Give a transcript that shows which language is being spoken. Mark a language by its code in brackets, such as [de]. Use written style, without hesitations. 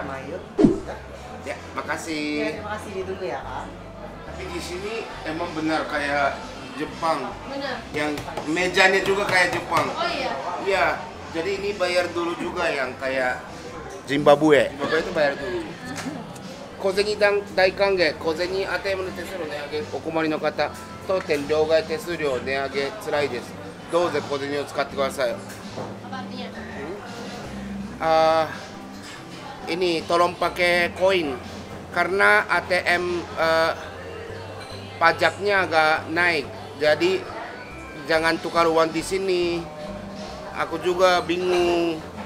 [id] Mayo. Ya, makasih. Ya, terima kasih ditunggu ya, Kak. Tapi di sini emang benar kayak Jepang. Benar. Yang mejanya juga kayak Jepang. Oh iya. Iya, jadi ini bayar dulu juga yang kayak Zimbabwe. Zimbabwe itu bayar dulu. [ja] 小銭大歓迎、小銭当て物手数料値上げ、お困りの方、当店両替手数料値上げつらいです。どうぞ小銭を使ってください。 [id] Apa artinya? ini tolong pakai koin karena ATM pajaknya agak naik. Jadi jangan tukar uang di sini. Aku juga bingung.